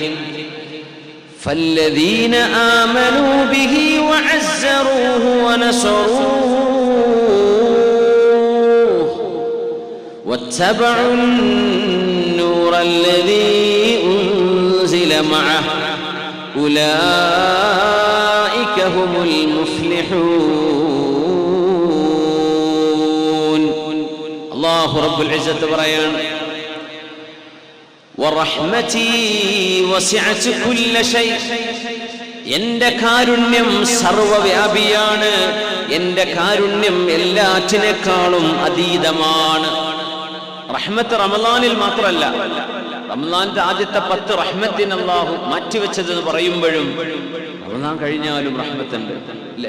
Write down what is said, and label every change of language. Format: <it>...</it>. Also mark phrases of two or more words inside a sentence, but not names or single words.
<ar>فالذين آمنوا به وعزروه ونصروه واتبعوا النور الذي أنزل معه أولئك هم المفلحون. الله رب العزة</ar> <ml>പറയാണ്,</ml> <ar>ورحمتي وسعت كل شيء,</ar> <ml>എന്റെ കാരുണ്യം സർവവ്യാപിയാണ്, എന്റെ കാരുണ്യം എല്ലാറ്റിനേക്കാളും അതീതമാണ്. റഹ്മത്ത് റമളാനിൽ മാത്രമല്ല, റമളാന്റെ ആദ്യത്തെ 10 റഹ്മത്തിന് അല്ലാഹു മാറ്റിവെച്ചതെന്ന് പറയുമ്പോഴും റമളാൻ കഴിഞ്ഞാലും റഹ്മത്തുണ്ട് അല്ലേ?</ml>